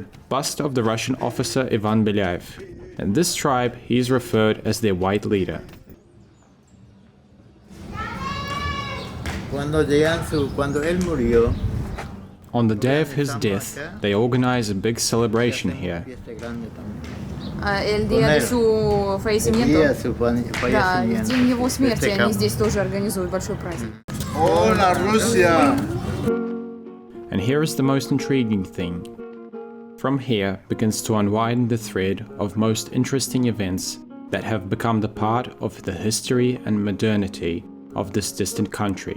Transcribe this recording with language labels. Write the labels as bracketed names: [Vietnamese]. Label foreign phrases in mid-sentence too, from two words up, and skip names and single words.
[English] Bust of the Russian officer Ivan Belyaev. In this tribe, he is referred as their white leader. On the day of his death, they organize a big celebration here. [Spanish] El día de su fallecimiento. [Russian] Да, в день его смерти они здесь тоже организуют большой праздник. [Spanish] Hola, Russia! [English] And here is the most intriguing thing. From here begins to unwind the thread of most interesting events that have become the part of the history and modernity of this distant country.